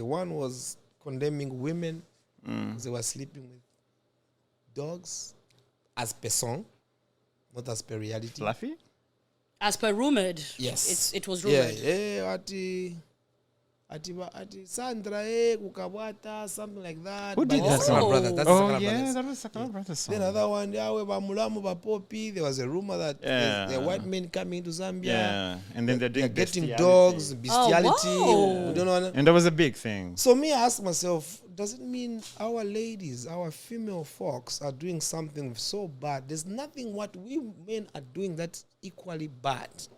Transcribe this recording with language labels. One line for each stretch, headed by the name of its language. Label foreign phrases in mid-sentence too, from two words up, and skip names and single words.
English: One was condemning women because they were sleeping with dogs, as per song, not as per reality. fluffy. As per rumored. Yes, It was Yeah, rumored.
Bemba: ati Sandra kukabwata,
English: something like that. Who did But that that's song? my brother. That's Oh Sakala yeah, Brothers. that was Sakala Brothers song. Then another one,
Bemba: yawe bamulamu bapopi.
English: There was a rumor that Yeah. there are white men coming to Zambia. Yeah, and then they're They're doing getting bestiality. dogs, bestiality. whoa. We don't know. and that was a big thing. So me, I ask myself, does it mean our ladies, our female folks are doing something so bad? There's nothing what we men are doing that's equally bad.